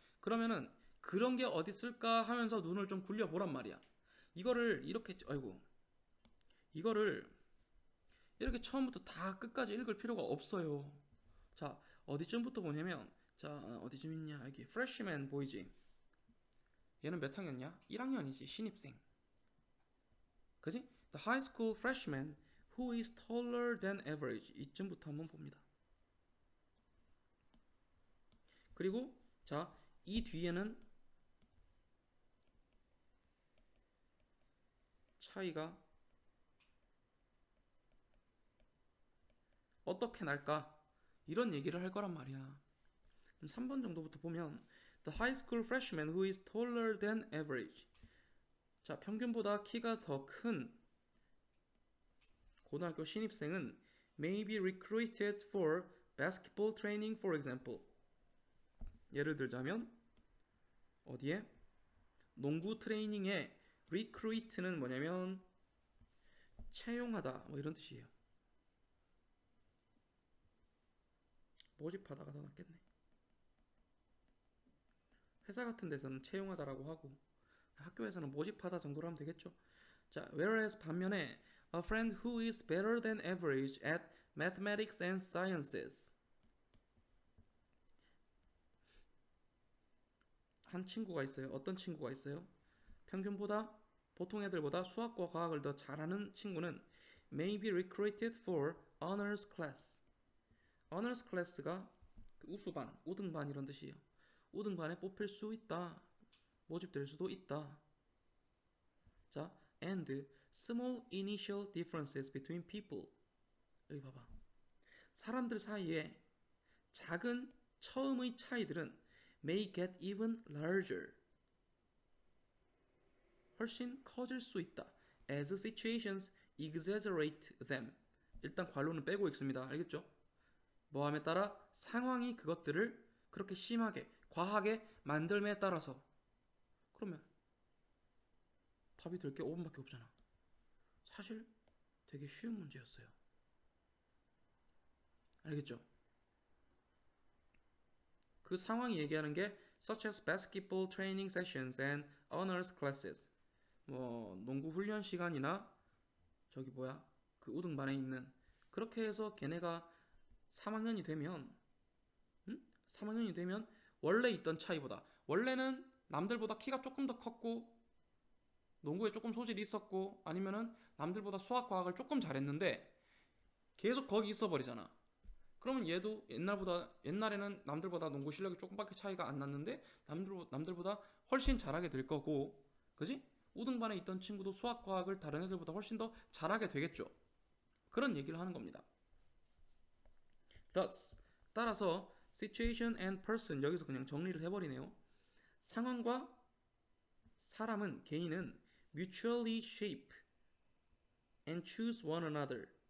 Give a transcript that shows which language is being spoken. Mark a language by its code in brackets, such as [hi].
[ko] 그러면은 그런 게 어디 있을까 하면서 눈을 좀 굴려보란 말이야. 이거를 이렇게 이거를 이렇게 처음부터 다 끝까지 읽을 필요가 없어요. 자, 어디쯤부터 보냐면, 자, 어디쯤 있냐? 여기 freshman 보이지? 얘는 몇 학년이야? 1학년이지, 신입생. 그지? [en] The high school freshman who is taller than average. [ko] 이쯤부터 한번 봅니다. 그리고 자, 이 뒤에는 차이가 어떻게 날까? 이런 얘기를 할 거란 말이야. 3번 정도부터 보면 [en] The high school freshman who is taller than average. [ko] 자, 평균보다 키가 더 큰 고등학교 신입생은 [en] may be recruited for basketball training, for example. [ko] 예를 들자면 어디에? 농구 트레이닝에 recruit는 뭐냐면 채용하다 뭐 이런 뜻이에요. 모집하다가 더 낫겠네. 회사 같은 데서는 채용하다라고 하고 학교에서는 모집하다 정도로 하면 되겠죠. [en] 자, whereas [ko] 반면에 [en] a friend who is better than average at mathematics and sciences. [ko] 한 친구가 있어요. 어떤 친구가 있어요? 평균보다 보통 애들보다 수학과 과학을 더 잘하는 친구는 [en] may be recruited for honors class. [ko] honors class가 그 우수반, 우등반 이런 뜻이에요. 우등반에 뽑힐 수 있다. 모집될 수도 있다. [en] 자, and small initial differences between people. [ko] 여기 봐봐. 사람들 사이에 작은 처음의 차이들은 [en] may get even larger. [ko] 훨씬 커질 수 있다. [en] as situations exaggerate them. [ko] 일단 관로는 빼고 있습니다. 알겠죠? 뭐함에 따라 상황이 그것들을 그렇게 심하게, 과하게 만들m에 따라서. 그러면 답이 될 게 5번밖에 없잖아. 사실 되게 쉬운 문제였어요. 알겠죠? 그 상황이 얘기하는 게 [en] such as basketball training sessions and honors classes. [ko] 뭐 농구 훈련 시간이나 저기 뭐야 그 우등반에 있는 그렇게 해서 걔네가 3학년이 되면 3학년이 되면 원래 있던 차이보다 원래는 남들보다 키가 조금 더 컸고 농구에 조금 소질이 있었고 아니면은 남들보다 수학 과학을 조금 잘했는데 계속 거기 있어 버리잖아. 그러면 얘도 옛날에는 남들보다 농구 실력이 조금밖에 차이가 안 났는데 남들보다 훨씬 잘하게 될 거고, 그지? 우등반에 있던 친구도 수학 과학을 다른 애들보다 훨씬 더 잘하게 되겠죠. 그런 얘기를 하는 겁니다. [en] Thus, [ko] 따라서 [en] situation and person [ko] 여기서 그냥 정리를 해버리네요. 상황과 사람은 개인은 [en] mutually shape and choose one another.